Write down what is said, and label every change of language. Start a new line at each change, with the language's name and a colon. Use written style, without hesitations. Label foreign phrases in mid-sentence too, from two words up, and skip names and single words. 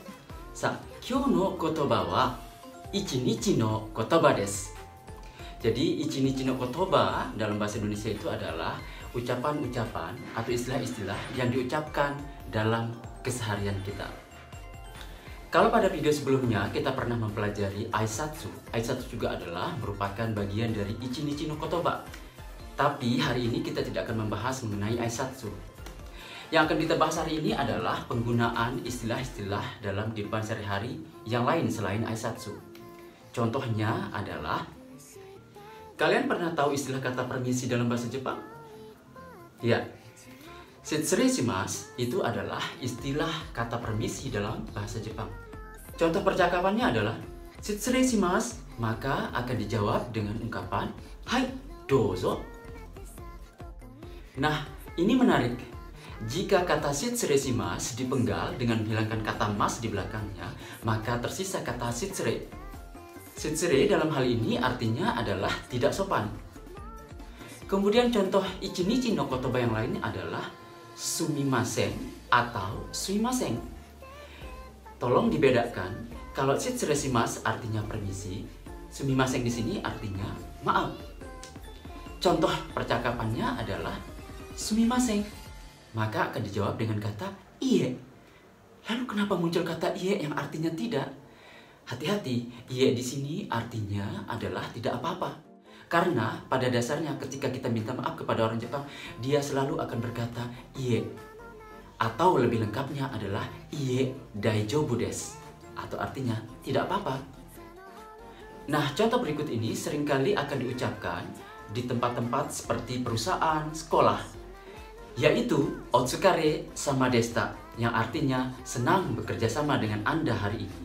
Japanese: さあ、今日の言葉は一日の言葉です。
Indonesian: Jadi
Japanese: 一日の言葉
Indonesian: dalam bahasa Indonesia itu adalah ucapan-ucapan atau istilah-istilah yang diucapkan dalam keseharian kita. Kalau pada video sebelumnya kita pernah mempelajari aisatsu. Aisatsu juga adalah merupakan bagian dari
Japanese: 一日の言葉.
Indonesian: Tapi hari ini kita tidak akan membahas mengenai aisatsu. Yang akan kita bahas hari ini adalah penggunaan istilah-istilah dalam kehidupan sehari-hari yang lain selain aisatsu. Contohnya adalah, kalian pernah tahu istilah kata permisi dalam bahasa Jepang? Ya,
Japanese: 失礼します
Indonesian: itu adalah istilah kata permisi dalam bahasa Jepang. Contoh percakapannya adalah
Japanese: 失礼します,
Indonesian: maka akan dijawab dengan ungkapan
Japanese: はい、どうぞ.
Indonesian: Nah, ini menarik. Jika kata
Japanese: 失礼します
Indonesian: dipenggal dengan menghilangkan kata mas di belakangnya, maka tersisa kata shitsurei. Shitsurei dalam hal ini artinya adalah tidak sopan. Kemudian contoh
Japanese: 一日の言葉
Indonesian: yang lain adalah sumimasen atau sumimasen. Tolong dibedakan, kalau
Japanese: 失礼します
Indonesian: artinya permisi, sumimasen di sini artinya maaf. Contoh percakapannya adalah sumimasen, maka akan dijawab dengan kata iye. Lalu kenapa muncul kata iye yang artinya tidak? Hati-hati, iye di sini artinya adalah tidak apa-apa. Karena pada dasarnya ketika kita minta maaf kepada orang Jepang, dia selalu akan berkata iye. Atau lebih lengkapnya adalah
Japanese: いいえ大丈夫です,
Indonesian: atau artinya tidak apa-apa. Nah, contoh berikut ini seringkali akan diucapkan di tempat-tempat seperti perusahaan, sekolah, yaitu
Japanese: お疲れ様でした,
Indonesian: yang artinya senang bekerja sama dengan Anda hari ini.